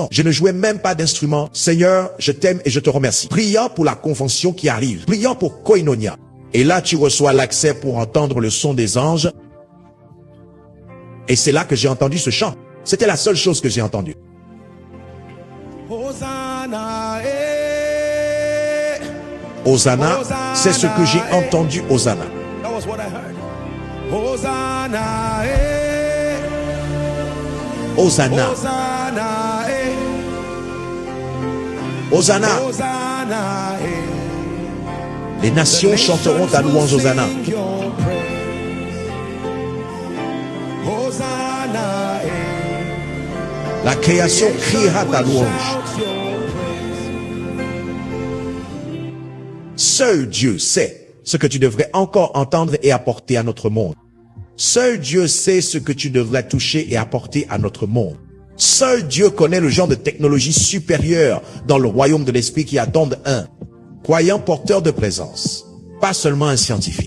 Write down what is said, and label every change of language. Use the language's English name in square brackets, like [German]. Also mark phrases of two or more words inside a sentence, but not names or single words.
[French] Je ne jouais même pas d'instrument. Seigneur, je t'aime et je te remercie. Priant pour la convention qui arrive. Priant pour Koinonia. Et là, tu reçois l'accès pour entendre le son des anges. Et c'est là que j'ai entendu ce chant. C'était la seule chose que j'ai entendue. Hosanna, eh. Hosanna, c'est ce que j'ai entendu, Hosanna. [English] That was what I heard. [French] Hosanna, eh. Hosanna, Hosanna, eh. Hosanna. Hosanna, eh. Les nations chanteront ta louange, Hosanna. [English] Sing your praise. [French] Hosanna, eh. La création criera ta louange. [English] Shout your praise. [French] Seul Dieu sait ce que tu devrais encore entendre et apporter à notre monde. Seul Dieu sait ce que tu devrais toucher et apporter à notre monde. Seul Dieu connaît le genre de technologie supérieure dans le royaume de l'esprit qui attendent un croyant porteur de présence, pas seulement un scientifique.